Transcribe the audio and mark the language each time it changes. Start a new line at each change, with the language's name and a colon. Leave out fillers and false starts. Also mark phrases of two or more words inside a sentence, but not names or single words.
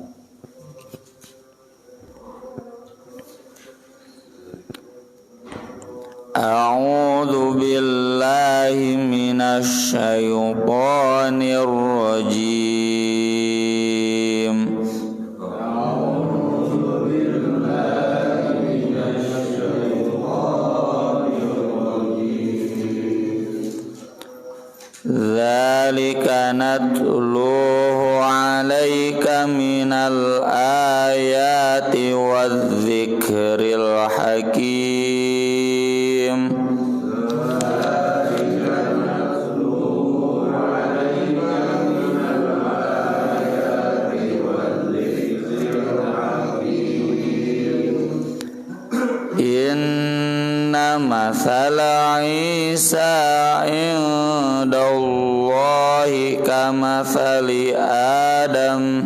Arabic: أعوذ بالله من الشيطان الرجيم. ذلك نتلوه عليك من الآيات والذكر الحكيم. إن مثل عيسى عند الله كمثل آدم.